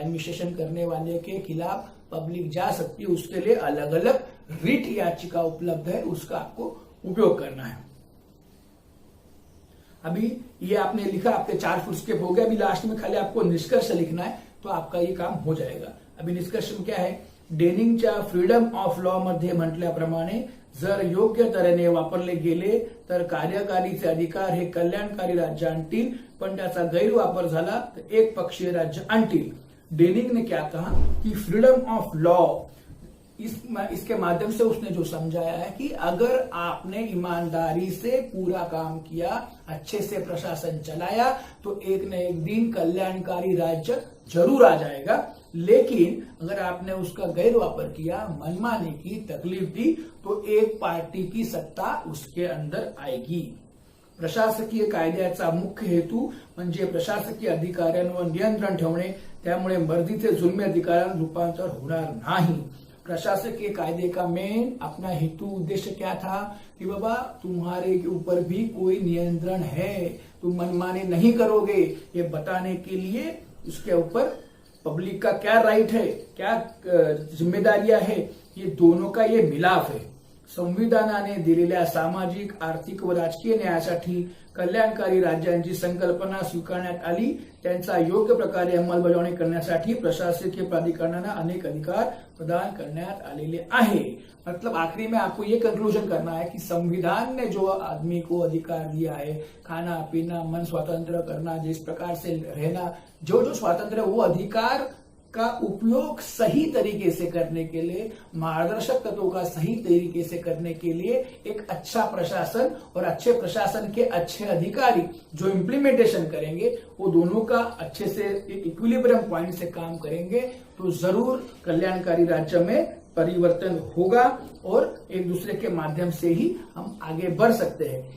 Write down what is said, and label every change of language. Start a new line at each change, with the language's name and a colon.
Hindi: Administration करने वाले के खिलाफ पब्लिक जा सकती है। उसके लिए अलग अलग रिट याचिका उपलब्ध है, उसका आपको उपयोग करना है। अभी ये आपने लिखा, आपके 4 फुटस्टेप हो गए। अभी लास्ट में खाली आपको निष्कर्ष लिखना है, तो आपका ये काम हो जाएगा। अभी निष्कर्ष में क्या है?
Marathi: डेनिंगच्या फ्रीडम ऑफ लॉ मध्ये म्हटल्याप्रमाणे जर योग्य तऱ्हेने वापरले गेले तर कार्यकारीचे अधिकार हे कल्याणकारी राज्य आणतील, पण त्याचा गैरवापर झाला तर एक पक्षीय राज्य आणतील।
Hindi: डेनिंग ने क्या कहा कि फ्रीडम ऑफ लॉ, इसके माध्यम से उसने जो समझाया है कि अगर आपने ईमानदारी से पूरा काम किया, अच्छे से प्रशासन चलाया, तो एक न एक दिन कल्याणकारी राज्य जरूर आ जाएगा। लेकिन अगर आपने उसका गैरवापर किया, मनमानी की, तकलीफ दी, तो एक पार्टी की सत्ता उसके अंदर आएगी।
Marathi: प्रशासकीय कायद्याचा मुख्य हेतू म्हणजे प्रशासकीय अधिकाऱ्यांवर नियंत्रण ठेवणे, त्यामुळे मर्जीचे जुलमी अधिकारांत रूपांतर होणार नाही।
Hindi: प्रशासकीय कायदे का मेन अपना हेतु उद्देश्य क्या था कि बाबा तुम्हारे ऊपर भी कोई नियंत्रण है, तुम मनमाने नहीं करोगे, ये बताने के लिए उसके ऊपर पब्लिक का क्या राइट है, क्या जिम्मेदारियां है, ये दोनों का ये मिलाफ है।
Marathi: संविधानाने दिलेल्या सामाजिक, आर्थिक व राजकीय न्यायासाठी कल्याणकारी राज्यांची संकल्पना स्वीकारण्यात आली। त्यांचा योग्य प्रकारे अंमलबजावणी करण्यासाठी प्रशासकीय प्राधिकरणांना अनेक अधिकार प्रदान करण्यात आलेले आहे।
Hindi: मतलब आखिरी में आपको ये कंक्लूजन करना है कि संविधान ने जो आदमी को अधिकार दिया है, खाना पीना, मन स्वतंत्र करना, जिस प्रकार से रहना, जो जो स्वातंत्र्य, वो अधिकार का उपयोग सही तरीके से करने के लिए, मार्गदर्शक तत्वों का सही तरीके से करने के लिए एक अच्छा प्रशासन और अच्छे प्रशासन के अच्छे अधिकारी जो इम्प्लीमेंटेशन करेंगे, वो दोनों का अच्छे से एक इक्विलिब्रियम पॉइंट से काम करेंगे, तो जरूर कल्याणकारी राज्य में परिवर्तन होगा और एक दूसरे के माध्यम से ही हम आगे बढ़ सकते हैं।